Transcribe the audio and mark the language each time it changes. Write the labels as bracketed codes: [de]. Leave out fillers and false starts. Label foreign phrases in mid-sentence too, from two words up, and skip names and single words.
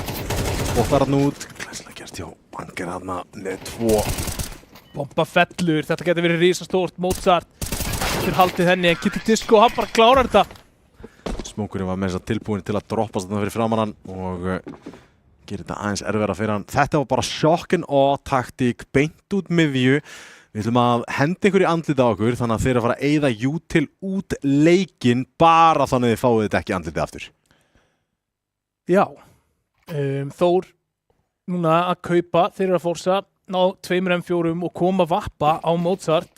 [is] Bóttar hann út, glæslega gert hjá Vanger hann með 2. Bomba fellur, þetta getur verið risastórt. Mozart, fyrir haldið henni, en Kitty Disco, hann bara klárar þetta. Smókurinn var með þess að tilbúin til að droppa þarna fyrir framan hann og gerir þetta aðeins erfiðara fyrir hann. Þetta var bara [en] shock and awe [is] taktík, beint út miðju. Við ætlum að henda einhver í andlitið á okkur þannig að þeir að fara að eyða Util út leikinn bara þannig að þið fáið þetta ekki andlitið aftur. Já, Þór núna að kaupa, þeir eru að forsa, ná 2 M4 og koma vappa á Mozart.